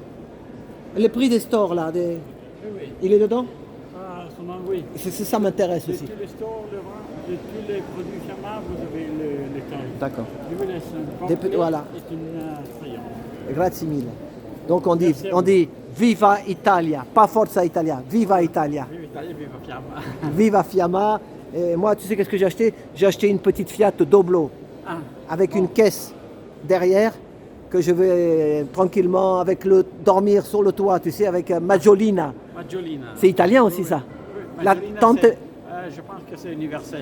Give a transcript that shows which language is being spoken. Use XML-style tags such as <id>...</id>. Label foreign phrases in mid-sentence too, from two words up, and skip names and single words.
<fr>Les prix des stores là. Oui. Il est dedans. Ah, oui. Ça m'intéresse aussi. De tous les stores, de tous les produits Fiamma, vous avez le tarif. D'accord. Je vous laisse un pamphlet Voilà. et une crayon.</fr> <it>Grazie mille.</it> <fr>Donc on dit</fr> <it>Viva Italia,</it> <fr>pas Forza Italia,</fr> <it>Viva Italia. Viva Italia, viva Fiamma. Viva Fiamma.</it> <fr>Et moi, tu sais qu'est-ce que j'ai acheté? J'ai acheté une petite Fiat Doblo avec une caisse derrière que je vais tranquillement dormir sur le toit, tu sais, avec Maggiolina. Maggiolina. C'est italien aussi ça. Oui. La Maggiolina, tante, je pense que c'est universel.</fr>